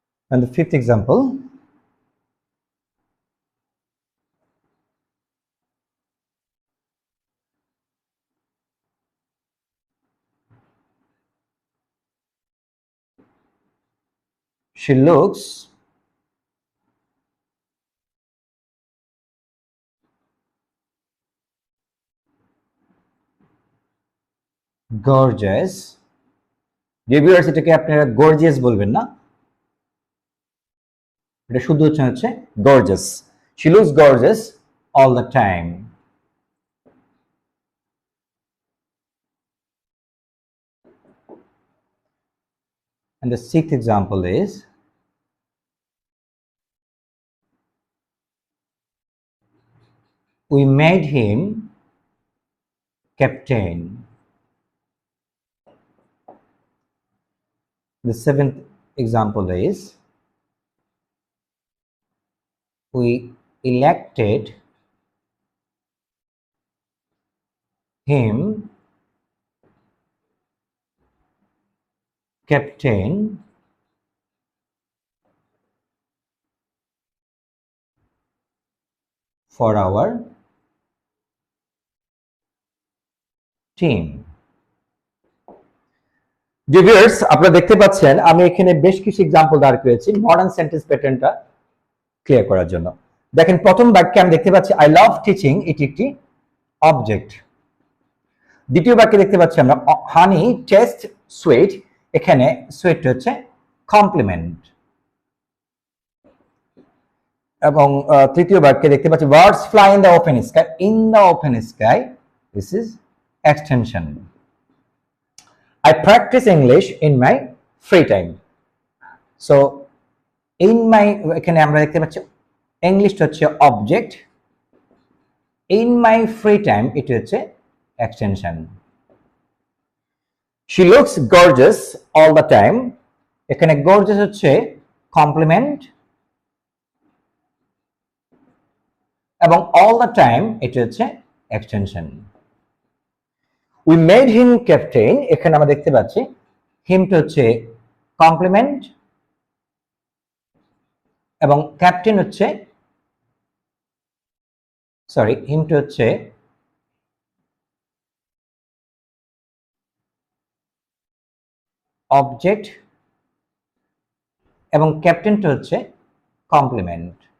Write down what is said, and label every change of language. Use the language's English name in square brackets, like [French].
[English] And the fifth example, she looks gorgeous. [Bangla] Viewers, এটাকে আপনারা gorgeous বলবেন না, এটা শুদ্ধ উচ্চারণ হচ্ছে gorgeous. [English] She looks gorgeous all the time. And the sixth example is we made him captain. The seventh example is we elected him captain for our team. [Bangla] Viewers, আপনারা দেখতে পাচ্ছেন আমি এখানে বেশ কিছু এক্সাম্পল দাঁড় করেছি মডার্ন সেন্টেন্স প্যাটার্নটা ক্লিয়ার করার জন্য। দেখেন প্রথম বাক্যে আমি দেখতে পাচ্ছি [English] I love teaching, [Bangla] এটি একটি অবজেক্ট। দ্বিতীয় বাক্যে দেখতে পাচ্ছি আমরা [English] honey taste sweet, [Bangla] এখানে সুইট হচ্ছে কমপ্লিমেন্ট। এবং তৃতীয় বাক্যে দেখতে পাচ্ছি [English] Birds fly in the open sky, in the open sky, this is extension. I practice English in my free time. So in my, [Bangla] এখানে আমরা দেখতে পাচ্ছি ইংলিশ হচ্ছে object, [English] in my free time [Bangla] এটি হচ্ছে extension. [English] She looks gorgeous all the time, [Bangla] এখানে gorgeous হচ্ছে complement এবং [English] all the time [Bangla] এটি হচ্ছে extension. [English] We made him captain, [Bangla] এখানে আমরা দেখতে পাচ্ছি him হচ্ছে কমপ্লিমেন্ট এবং ক্যাপ্টেন হচ্ছে him হচ্ছে অবজেক্ট এবং ক্যাপ্টেনটা হচ্ছে কমপ্লিমেন্ট।